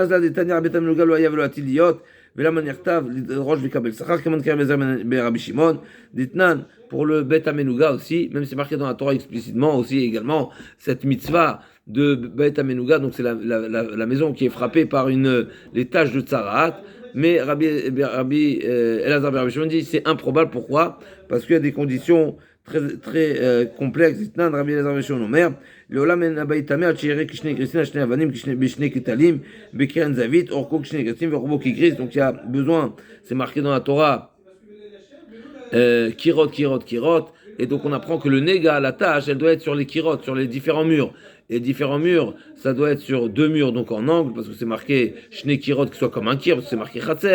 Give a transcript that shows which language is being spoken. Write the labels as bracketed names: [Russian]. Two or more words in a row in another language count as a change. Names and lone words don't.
[French] Pour le [Hebrew] בית המנוגע [French] aussi, même c'est marqué dans la Torah explicitement aussi également, cette mitzvah de [Hebrew] בית המנוגע, [French] donc c'est la maison qui est frappée par les taches de Tzaraat, mais Rabbi Elazar ben Rabbi Shimon dit c'est improbable, pourquoi? Parce qu'il y a des conditions très, très complexes. [Hebrew] Rabbi Elazar ben Shimon Omer, לעולם אין הבית טמא עד שיראה כשני גריסין על שני אבנים בשני כתלים בקרן זווית אורכו כשני גריסין ורוחבו כגריס. [French] Donc il y a besoin, c'est marqué dans la Torah, kirot, et donc on apprend que le néga, la tâche, elle doit être sur les kirot, sur les différents murs. Et différents murs, ça doit être sur deux murs, donc en angle, parce que c'est marqué [Hebrew] שני קירות, [French] qui soit comme un kir, parce que c'est marqué chatser.